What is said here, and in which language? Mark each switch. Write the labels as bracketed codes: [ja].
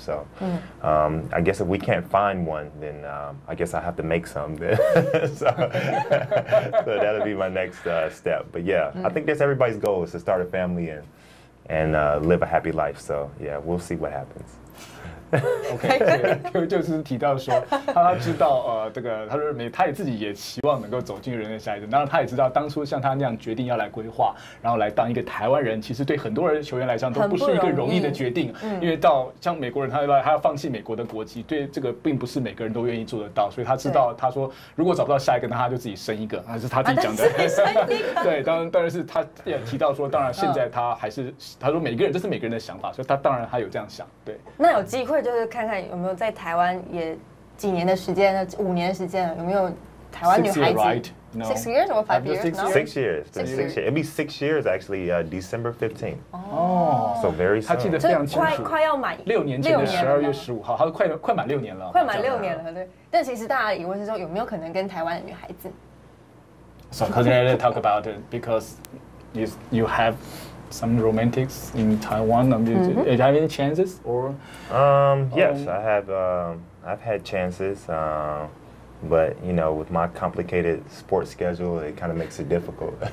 [en] So, I guess if we can't find one, then I guess I have to make some. so that'll be my next step. But yeah, I think that's everybody's goal is to start a family and live a happy life. So yeah, we'll see what happens. [zh] OK， 就是提到说，他知道这个，他说他也自己也希望能够走进人的下一代。当然，他也知道当初像他那样决定要来规划，然后来当一个台湾人，其实对很多人球员来讲都不是一个容易的决定。因为到像美国人，他要放弃美国的国籍，对这个并不是每个人都愿意做得到。所以他知道，他说如果找不到下一个，那他就自己生一个，还是他自己讲的。对，当然是他也提到说，当然现在他还是他说每个人这是每个人的想法，所以他当然他有这样想。对，那有机会就是看看有没有在台湾也几年的时间了，5年的时间了，有没有台湾女孩子 [en] 6 years or 5 years? 6 years. 6 years. It'll be 6 years actually. December 15th. 哦 So very soon. [zh] 他记得非常清楚，快要满 6年前的12月15号，他快满6年了，快满6年了，对。但其实大家的疑问是说，有没有可能跟台湾的女孩子 [en] So let's talk about it because you have some romantics in Taiwan. I mean, do you have any chances or? Yes, I have. I've had chances, but with my complicated sports schedule, it kind of makes it difficult.